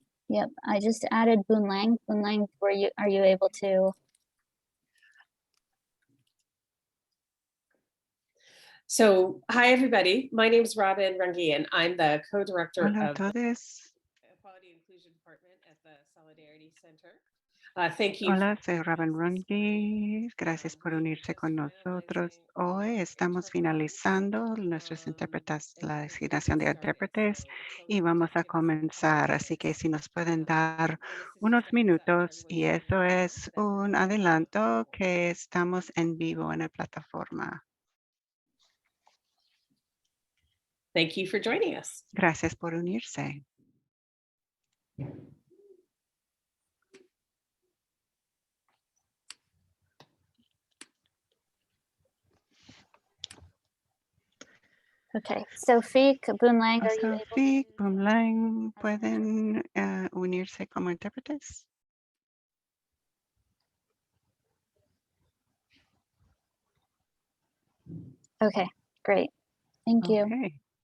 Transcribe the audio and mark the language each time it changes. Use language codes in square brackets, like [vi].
[en] Yep, I just added Boon Lang. Boon Lang, are you able to? So, hi, everybody. My name is Robin Rungi, and I'm the co-director [es] Hola a [en] of [es] todos. [en] Equality and Inclusion Department at the Solidarity Center. Thank you. [es] Hola, soy Robin Rungi. Gracias por unirse con nosotros. Hoy estamos finalizando la asignación de intérpretes y vamos a comenzar. Así que si nos pueden dar unos minutos, y eso es un adelanto que estamos en vivo en la plataforma. [en] Thank you for joining us. [es] Gracias por unirse. [en] Okay, Sophie, Boon Lang, are you able? [es] Sophie, Boon Lang, ¿pueden unirse como intérpretes? [en] Okay, great. Thank you. Okay.